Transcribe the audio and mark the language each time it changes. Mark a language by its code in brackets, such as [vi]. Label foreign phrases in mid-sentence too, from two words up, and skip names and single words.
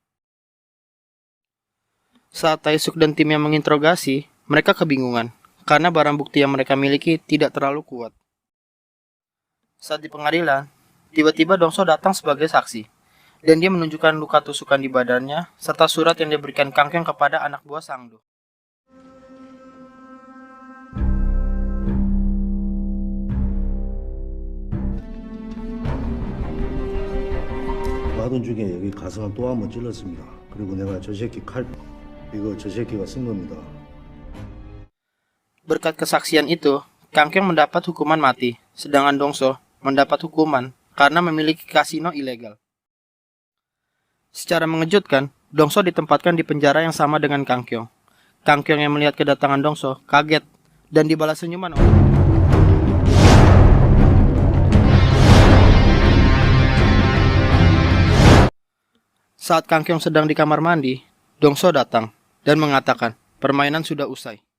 [id] Saat Taesuk dan timnya menginterogasi, mereka kebingungan karena barang bukti yang mereka miliki tidak terlalu kuat. Saat di pengadilan, tiba-tiba Dongso datang sebagai saksi. dan dia menunjukkan luka tusukan di badannya serta surat yang diberikan Kang Kyong kepada anak buah Sang Do. [ko] 마돈 중에 여기 가슴을 또 한 번 찔렀습니다. 그리고 내가 저 새끼 이거 저 새끼가 쓴 겁니다. [id] Berkat kesaksian itu, Kang Kyong mendapat hukuman mati, sedangkan Dongso mendapat hukuman karena memiliki kasino ilegal. Secara mengejutkan, Dongso ditempatkan di penjara yang sama dengan Kang Kyong. Kang Kyong yang melihat kedatangan Dongso kaget dan dibalas senyuman oleh Saat Kang Kyong sedang di kamar mandi, Dongso datang dan mengatakan permainan sudah usai.